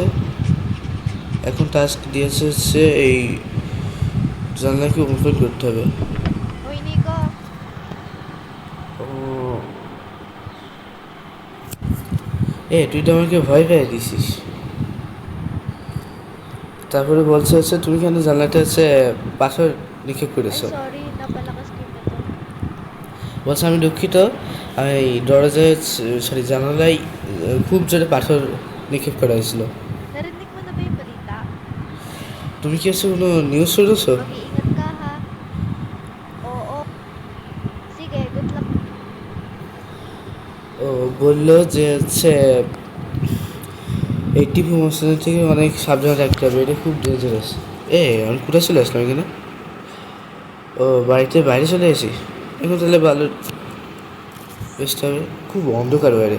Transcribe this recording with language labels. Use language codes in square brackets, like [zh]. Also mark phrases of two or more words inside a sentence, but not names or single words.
[bn] এখন টাস্ক দিয়েছে হচ্ছে এই জানলাকে ওপেন করতে হবে। [tl] Uy, Nico. [bn] ও তুই তো আমাকে ভয় পেয়ে দিছিস। তারপরে বলছে হচ্ছে তুমি কেন জানলাটা হচ্ছে পাথর নিক্ষেপ Ay, করেছো? [tl] sorry. Napalakas ko yung bato. [bn] বলছে আমি দুঃখিত, এই দরজায় সরি জানালায় খুব জোরে পাথর নিক্ষেপ করা হয়েছিল। [tl] Narinig mo na ba yung balita? [bn] তুমি কি হচ্ছে কোনো নিউজ শুনেছো? [tl] Mag-iingat ka, ha? Oo. Sige, [en] good luck. [bn] ও বললো যে হচ্ছে এই টিভি মশলা থেকে অনেক সাবধানে থাকতে হবে, এটা খুব ডেঞ্জারাস। আমি কোথায় চলে আসলাম এখানে? ও বাড়িতে বাইরে চলে এসেছি। এখন তাহলে ভালো বেস্ট হবে, খুব অন্ধকার বাইরে।